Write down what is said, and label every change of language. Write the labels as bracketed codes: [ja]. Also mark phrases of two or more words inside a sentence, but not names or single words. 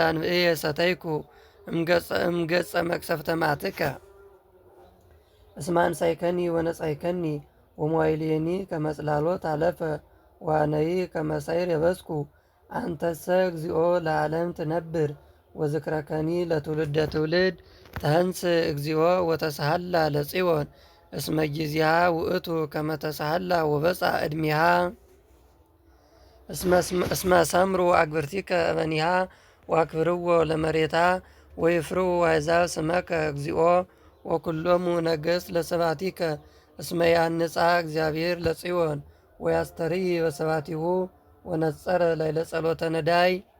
[gez] አንብዕየ ሰተይኩ እምገጸ መቅሰፍተ መዓትከ እስመ አንሣእከኒ ወነጻእከኒ ወመዋዕልየኒ ከመ ጽላሎት አለፈ ወአነይህ ከመ ሳዕር የበስኩ አንተሰ እግዚኦ ለዓለም ትነብር ወዝክረከኒ ለትውልደ ትውልድ ተንሥእ እግዚኦ ወተሳሃላ ለጽዮን እስመ ጊዜሃ ውእቱ ከመ ተሳሃላ ወበጽሐ ዕድሜሃ እስመ ሰምሩ አግብርቲከ በኒሃ ወአክብርዎ ለመሬትሃ ወይፍርሁ አሕዛብ ስመከ እግዚኦ ወኵሎሙ ነገሥት ለስብሐቲከ እስመ ያንጽሐ እግዚአብሔር ለጽዮን ወያስተርኢ በስብሐቲሁ ወነጸረ ላዕለ ጸሎተ ነዳይ